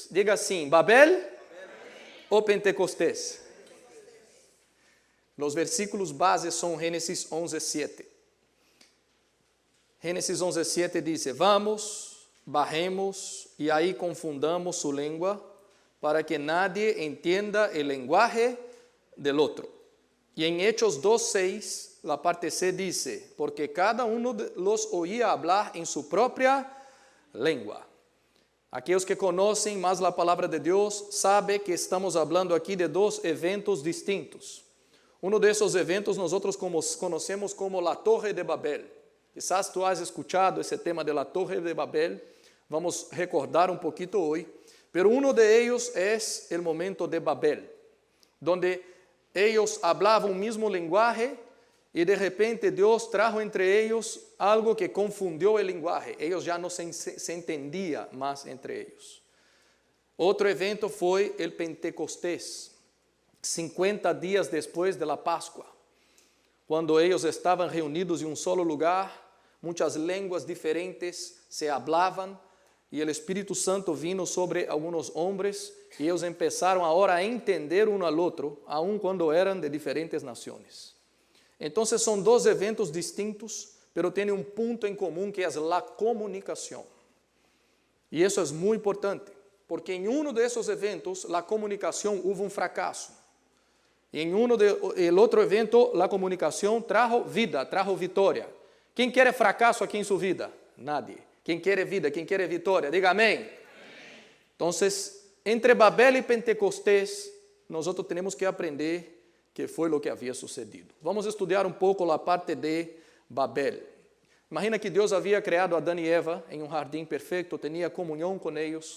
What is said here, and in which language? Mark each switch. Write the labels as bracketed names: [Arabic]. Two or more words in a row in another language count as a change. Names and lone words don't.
[Portuguese] Diga assim, Babel ou Pentecostés. Os versículos base são Gênesis 11:7. Gênesis 11:7 diz, vamos, barremos e aí confundamos sua língua para que [Spanish] nadie entienda el lenguaje del otro. [Portuguese] E em [Spanish] Hechos 2:6, la parte C dice, porque cada uno los oía hablar en su propia lengua. [Portuguese] Aqueles que conhecem mais a palavra de Deus sabem que estamos falando aqui de dois eventos distintos. Um desses eventos nós conhecemos como a Torre de Babel. [Spanish] Quizás tu has escuchado esse tema de la Torre de Babel. [Portuguese] Vamos recordar pouquinho hoje. [Spanish] Pero uno de ellos es el momento de Babel, donde ellos hablaban un mismo lenguaje y de repente Dios trajo entre ellos algo que confundió el lenguaje. Ellos ya no se entendían más entre ellos. Otro evento fue el Pentecostés, 50 días después de la Pascua, cuando ellos estaban reunidos en un solo lugar, muchas lenguas diferentes se hablaban, [Portuguese] e o Espírito Santo vino sobre alguns homens e eles começaram agora a entender um ao outro, aun quando eram de diferentes nações. Então, são dois eventos distintos, mas têm um ponto em comum que é a comunicação. E isso é muito importante, porque em um desses eventos, a comunicação houve um fracasso. E em o outro evento, a comunicação trajo vida, trajo vitória. Quem quer fracasso aqui em sua vida? Nadie. Quem quer vida, quem quer vitória, diga amém. Então, entre Babel e Pentecostés, nós temos que aprender que foi o que havia sucedido. Vamos estudar pouco a parte de Babel. Imagina que Deus havia criado Adão e Eva em um jardim perfeito, tinha comunhão com eles.